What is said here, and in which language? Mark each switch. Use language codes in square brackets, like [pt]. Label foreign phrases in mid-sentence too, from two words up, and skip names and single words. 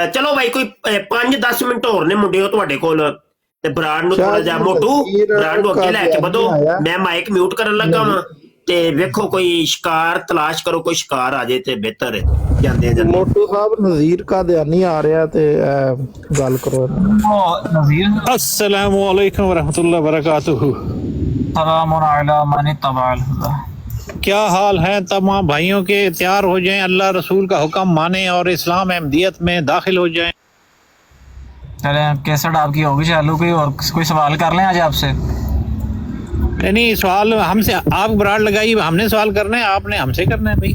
[pa] ਚਲੋ ਭਾਈ ਕੋਈ 5-10 ਮਿੰਟ ਹੋਰ ਨੇ ਮੁੰਡਿਓ ਤੁਹਾਡੇ ਕੋਲ, ਤੇ ਬਰਾੜ ਨੂੰ ਥੋੜਾ ਜਿਹਾ ਮੋਟੂ ਬਰਾੜ ਨੂੰ ਅੱਗੇ ਲੈ ਕੇ ਵਧੋ। ਮੈਂ ਮਾਈਕ ਮਿਊਟ ਕਰਨ ਲੱਗਾ ਵਾਂ ਤੇ ਵੇਖੋ ਕੋਈ ਸ਼ਿਕਾਰ ਤਲਾਸ਼ ਕਰੋ, ਕੋਈ ਸ਼ਿਕਾਰ ਆ ਜਾਏ ਤੇ ਬਿਹਤਰ ਹੈ। ਜਾਂਦੇ ਜਾਂਦੇ ਮੋਟੂ ਸਾਹਿਬ ਨਜ਼ੀਰ ਕਾਦੀਆਨੀ ਆ ਰਿਹਾ ਤੇ ਗੱਲ ਕਰੋ। [ar] السلام عليكم ورحمة الله وبركاته. [ur] کیا حال ہے تمام بھائیوں کے? تیار ہو جائیں، اللہ رسول کا حکم مانے اور اسلام احمدیت میں داخل ہو جائیں. چلے کیسٹ آپ کی ہوگی چالو، کوئی سوال کر لیں آج آپ سے. نہیں سوال ہم سے، آپ براڑ لگائی، ہم نے سوال کرنا ہے، آپ نے ہم سے کرنا ہے بھائی.